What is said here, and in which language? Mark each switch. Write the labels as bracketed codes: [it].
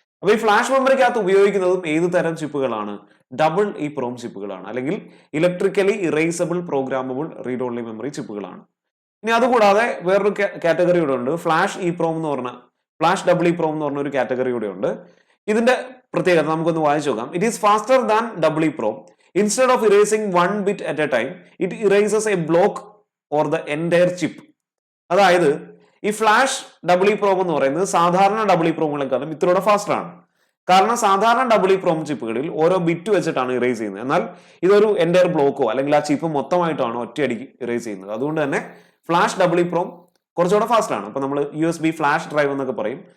[ml] അപ്പൊ ഈ ഫ്ലാഷ് മെമ്മറിക്കകത്ത് ഉപയോഗിക്കുന്നതും ഏത് തരം ചിപ്പുകളാണ്? ഡബിൾ EEPROM ചിപ്പുകളാണ് അല്ലെങ്കിൽ electrically erasable programmable read only memory ചിപ്പുകളാണ്. ഇനി അതുകൂടാതെ വേറൊരു കാറ്റഗറി കൂടെ ഉണ്ട്, ഫ്ലാഷ് EEPROM എന്ന് പറഞ്ഞ ഫ്ലാഷ് ഡബിൾ EEPROM എന്ന് പറഞ്ഞ ഒരു കാറ്റഗറി കൂടെ ഉണ്ട്. ഇതിന്റെ പ്രത്യേകത നമുക്കൊന്ന് വായിച്ചു നോക്കാം. It is faster than double EEPROM. [en] Instead of erasing 1 bit at a time, it erases a block or the entire chip. [ml] അതായത് ഈ ഫ്ലാഷ് ഡബിൾ EEPROM എന്ന് പറയുന്നത് സാധാരണ ഡബിൾ EEPROMകളെക്കാളും ഇത്രയോടെ ഫാസ്റ്റർ ആണ്. കാരണം സാധാരണ ഡബിൾ EEPROM ചിപ്പുകളിൽ ഓരോ ബിറ്റ് വെച്ചിട്ടാണ് ഇറേസ് ചെയ്യുന്നത്. എന്നാൽ ഇതൊരു എൻ്റയർ ബ്ലോക്കോ അല്ലെങ്കിൽ ആ ചിപ്പ് മൊത്തമായിട്ടാണ് ഒറ്റയടിക്ക് ഇറേസ് ചെയ്യുന്നത്. അതുകൊണ്ട് തന്നെ ഫ്ലാഷ് ഡബിൾ EEPROM കുറച്ചുകൂടെ ഫാസ്റ്റ് ആണ്. അപ്പൊ നമ്മൾ USB ഫ്ലാഷ് ഡ്രൈവ് എന്നൊക്കെ പറയും.